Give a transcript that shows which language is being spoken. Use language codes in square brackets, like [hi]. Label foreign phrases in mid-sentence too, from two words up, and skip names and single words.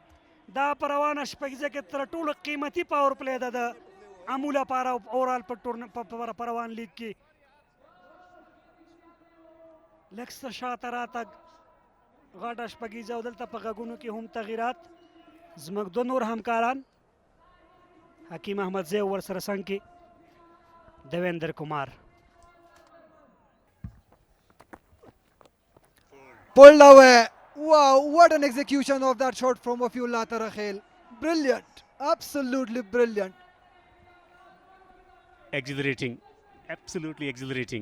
[ps] دا په روانه شپږیزه کې تر ټولو قیمتي [en] power play [ps] ده د امو لپاره اورال په روان لیګ کې. لږ څه شاته راتګ غټه شپږیزه او دلته په غږونو کې هم تغییرات. زموږ دوه نور همکاران حکیم احمدزی ورسره څنګ کې دیویندر کمار. [en] Pulled away. Wow, what an execution of that shot from Wafiullah Tarakhel. Brilliant, absolutely brilliant. Exhilarating, absolutely exhilarating.